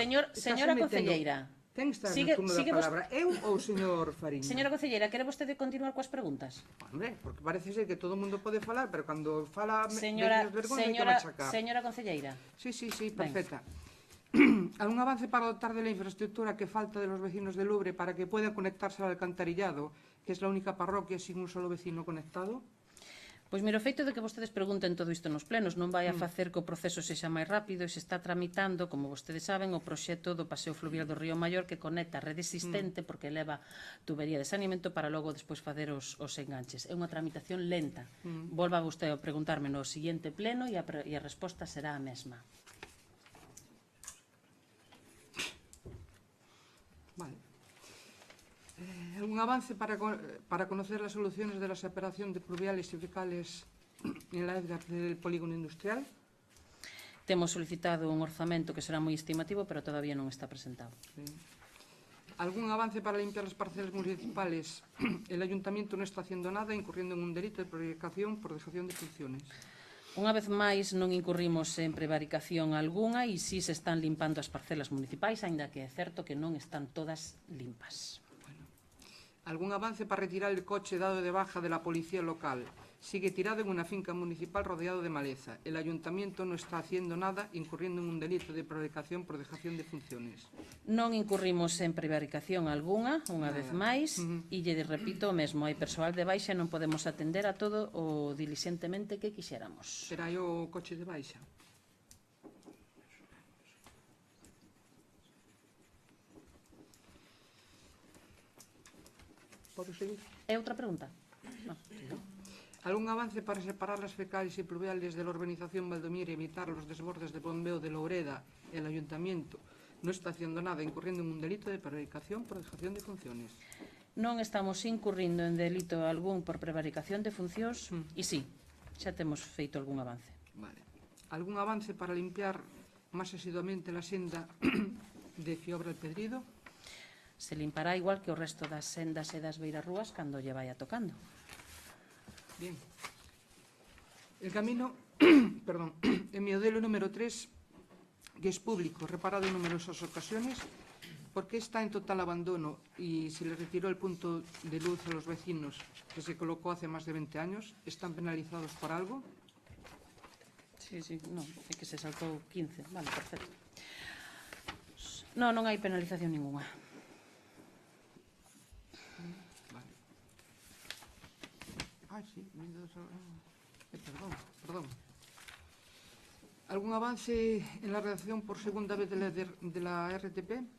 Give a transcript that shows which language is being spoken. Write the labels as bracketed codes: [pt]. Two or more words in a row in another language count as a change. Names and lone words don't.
[gl] Señora concelleira. Ten que estar Sigue- no turno da sigue vos- palabra. Eu ou o señor Fariña? Señora concelleira, quere vostede continuar coas preguntas? Hombre, porque parece ser que todo o mundo pode falar, pero cando fala Señora hai que machacar. concelleira. [es] Sí, [gl] Ben. [es] perfecta. ¿Algún avance para dotar de la infraestructura que falta de los vecinos de Lubre para que puedan conectarse al alcantarillado, que es la única parroquia sin un solo vecino conectado? [gl] Pois mira, o feito de que vostedes pregunten todo isto nos plenos non vai a facer que o proceso sexa máis rápido e se está tramitando, como vostedes saben, o proxecto do paseo fluvial do Río Maior que conecta a rede existente porque leva tubería de saneamento para logo despois facer os enganches. É unha tramitación lenta. Volva vostede a preguntarme no seguinte pleno e a resposta será a mesma. Vale. [es] ¿Algún avance para conocer las soluciones de la separación de pluviales y fecales en la EDGAR del polígono industrial? [gl] Temos solicitado un orzamento que será moi estimativo, pero todavía non está presentado. [es] Sí. ¿Algún avance para limpiar las parcelas municipales? El ayuntamiento no está haciendo nada, incurriendo en un delito de prevaricación por dejación de funciones. [gl] Unha vez máis, non incurrimos en prevaricación algunha e si se están limpando as parcelas municipais, aínda que é certo que non están todas limpas. [es] ¿Algún avance para retirar el coche dado de baja de la policía local? Sigue tirado en una finca municipal rodeado de maleza. El ayuntamiento no está haciendo nada, incurriendo en un delito de prevaricación por dejación de funciones. [gl] Non incurrimos en prevaricación algunha, unha vez máis, e lle repito o mesmo, hai persoal de baixa e non podemos atender a todo o diligentemente que quixéramos. Será o coche de baixa? Podo seguir? É outra pregunta? Non. [es] ¿Algún avance para separar las fecales y pluviales de la urbanización Valdomir y evitar los desbordes de bombeo de Loureda? El ayuntamiento no está haciendo nada, incurriendo en un delito de prevaricación por dejación de funciones. [gl] Non estamos incurrindo en delito algún por prevaricación de funcións e sí, xa temos feito algún avance. [es] Vale. ¿Algún avance para limpiar más asiduamente la senda de Fiobra el Pedrido? [gl] Se limpará igual que o resto das sendas e das beirarrúas cando lle vaya tocando. [es] Bien. El camino, perdón, en mi modelo número 3, que es público, reparado en numerosas ocasiones, ¿por qué está en total abandono y se le retiró el punto de luz a los vecinos que se colocó hace más de 20 años? ¿Están penalizados por algo? Sí, [gl] non, é que se saltou 15. Vale, perfecto. Non hai penalización ninguna. [es] Vale. Sí, perdón. ¿Algún avance en la redacción por segunda vez de la RTP?